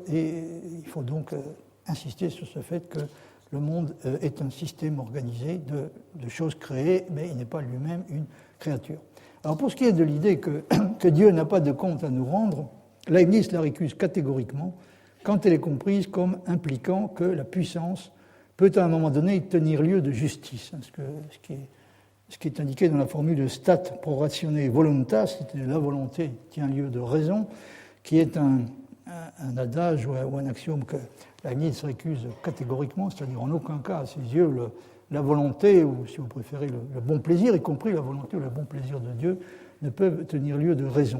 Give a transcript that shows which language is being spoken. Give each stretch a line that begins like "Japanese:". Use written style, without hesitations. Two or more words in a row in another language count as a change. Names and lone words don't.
French: Et il faut donc insister sur ce fait que le monde est un système organisé de choses créées, mais il n'est pas lui-même une créature. Alors pour ce qui est de l'idée que Dieu n'a pas de compte à nous rendre, Leibniz la récuse catégoriquement quand elle est comprise comme impliquant que la puissance peut à un moment donné tenir lieu de justice. Ce qui est indiqué dans la formule
Latin: stat pro ratione voluntas,
French: c'est-à-dire la volonté tient lieu de raison, qui est un adage ou un axiome que Leibniz récuse catégoriquement, c'est-à-dire en aucun cas, à ses yeux, la volonté, ou si vous préférez le bon plaisir, y compris la volonté ou le bon plaisir de Dieu, ne peuvent tenir lieu de raison.